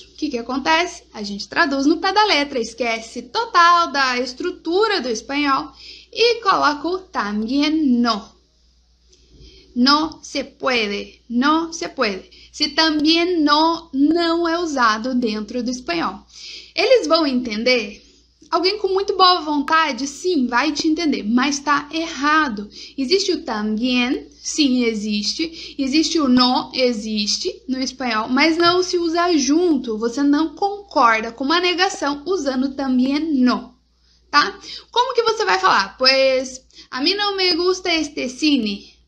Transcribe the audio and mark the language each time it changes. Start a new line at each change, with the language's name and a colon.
Portuguese: O que acontece? A gente traduz no pé da letra, esquece total da estrutura do espanhol e coloca o también no.
Spanish: No se puede, no se puede.
Portuguese: Se también no não é usado dentro do espanhol. Eles vão entender? Alguém com muito boa vontade, sim, vai te entender, mas tá errado. Existe o también, sim, existe. Existe o no, existe no espanhol, mas não se usa junto. Você não concorda com uma negação usando también no, tá? Como que você vai falar?
Spanish: Pues, a mí no me gusta este cine.